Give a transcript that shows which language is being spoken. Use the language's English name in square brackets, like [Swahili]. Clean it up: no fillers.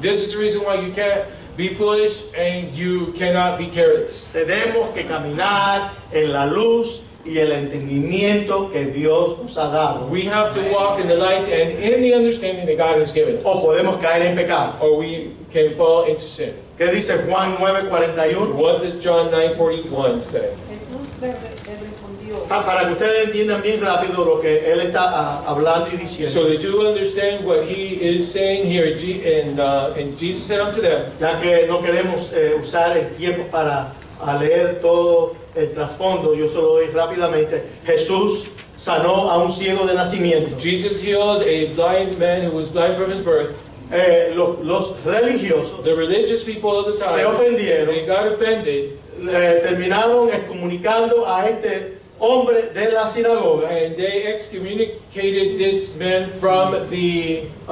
[English] This is the reason why you can't be foolish and you cannot be careless. [Spanish] Tenemos que caminar en la luz y el entendimiento que Dios nos ha dado. [English] We have to walk in the light and in the understanding that God has given us, [Spanish] O podemos caer en pecado. [English] or we can fall into sin. [Spanish] ¿Qué dice Juan 9:41? [English] What does John 9:41 say? [Spanish] Jesús le respondió. Para que ustedes entiendan bien rápido lo que él está hablando y [English] So [Spanish] diciendo. [English] that you understand what he is saying here, and Jesus said unto them, [Spanish] Ya que no queremos usar el tiempo para leer todo el trasfondo, yo solo doy rápidamente. Jesús sanó a un ciego de nacimiento. [English] Jesus healed a blind man who was blind from his birth. [Spanish] Los religiosos [English] The religious people of the [Spanish] se [English] time, [Spanish] ofendieron, [English] they got offended, [Spanish] terminaron excomunicando a este hombre de la sinagoga, [English] and they excommunicated this man from the